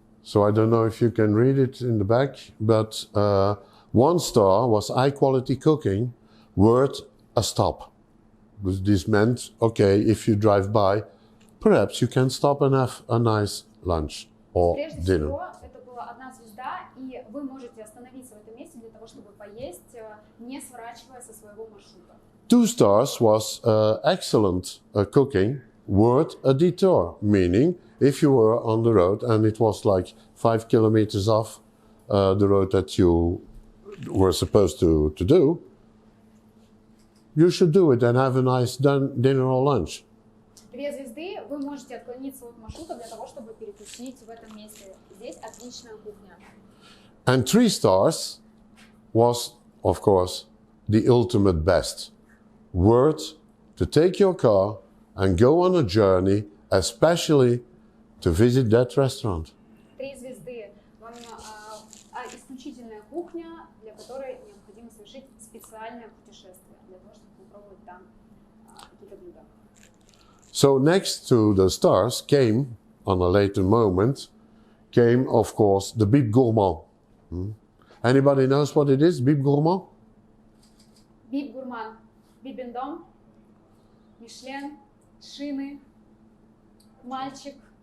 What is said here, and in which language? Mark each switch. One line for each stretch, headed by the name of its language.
English: So I don't know if you can read it in the back, but 1 star was high quality cooking, worth a stop. This meant, okay, if you drive by, perhaps you can stop and have a nice lunch or
Russian: Прежде
English: dinner.
Russian: всего, это была одна звезда, и вы можете остановиться в этом месте для того, чтобы поесть, не сворачивая со своего маршрута.
English: 2 stars was excellent cooking, worth a detour, meaning if you were on the road and it was like 5 kilometers off the road that you were supposed to do, you should do it and have a nice dinner or lunch.
Russian: 2 звезды, вы можете отклониться от маршрута для того, чтобы перекусить в этом месте. Здесь отличная кухня.
English: And 3 stars was, of course, the ultimate best. Worth to take your car and go on a journey, especially to visit that restaurant.
Russian: 3 звезды. Вам исключительная кухня, для которой необходимо совершить специальное путешествие, для того, чтобы попробовать там какие-то блюда.
English: So next to the stars came, on a later moment, came, of course, the Bib Gourmand. Anybody knows what it is, Bib Gourmand?
Russian: Bib Gourmand, Бибендом, Мишлен, шины, мальчик.